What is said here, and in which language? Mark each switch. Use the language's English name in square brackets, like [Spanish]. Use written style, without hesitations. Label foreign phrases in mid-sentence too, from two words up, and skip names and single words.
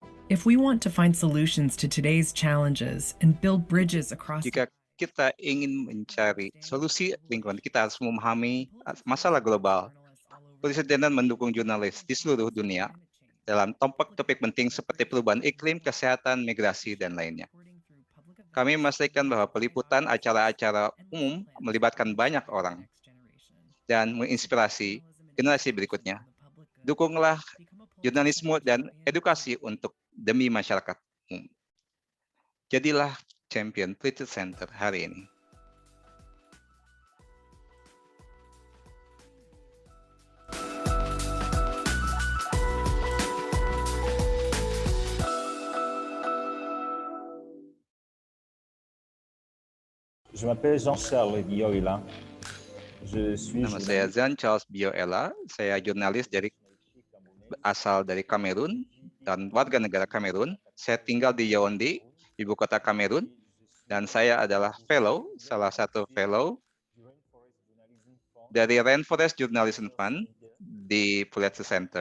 [English] If we want to find solutions to today's challenges and build bridges across [Indonesian] Jika kita ingin mencari solusi lingkungan, kita harus memahami masalah global. Presidenan mendukung jurnalis di seluruh dunia dalam topik-topik penting seperti perubahan iklim, kesehatan, migrasi, dan lainnya. Kami memastikan bahwa peliputan acara-acara umum melibatkan banyak orang dan menginspirasi generasi berikutnya. Dukunglah jurnalisme dan edukasi untuk demi masyarakat umum. Jadilah champion Pulitzer Center hari ini. [French] Je m'appelle Jean-Charles Bioila. Je suis [Indonesian] Nama saya Jean-Charles Bioila. Saya jurnalis asal dari Kamerun dan warga negara Kamerun. Saya tinggal di Yaoundé, ibu kota Kamerun, dan saya adalah salah satu fellow dari Rainforest Journalism Fund di Pulitzer Center.